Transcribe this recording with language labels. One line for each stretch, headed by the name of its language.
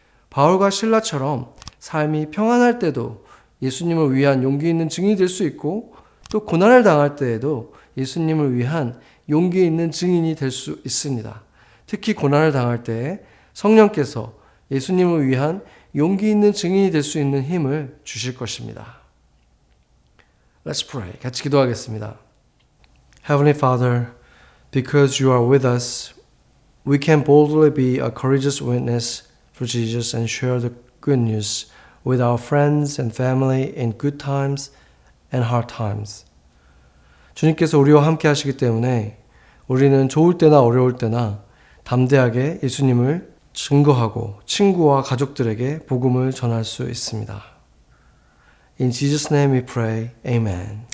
Korean: 바울과 실라처럼 삶이 평안할 때도 예수님을 위한 용기 있는 증인이 될 수 있고 또 고난을 당할 때에도 예수님을 위한 용기 있는 증인이 될 수 있습니다. 특히 고난을 당할 때 성령께서 예수님을 위한 용기 있는 증인이 될 수 있는 힘을 주실 것입니다.
English: Let's pray.
Korean: 같이 기도하겠습니다.
English: Heavenly Father, because you are with us, we can boldly be a courageous witness for Jesus and share the good news with our friends and family in good times and hard times.
Korean: 주님께서 우리와 함께 하시기 때문에 우리는 좋을 때나 어려울 때나 담대하게 예수님을 증거하고 친구와 가족들에게 복음을 전할 수 있습니다.
English: In Jesus' name we pray. Amen.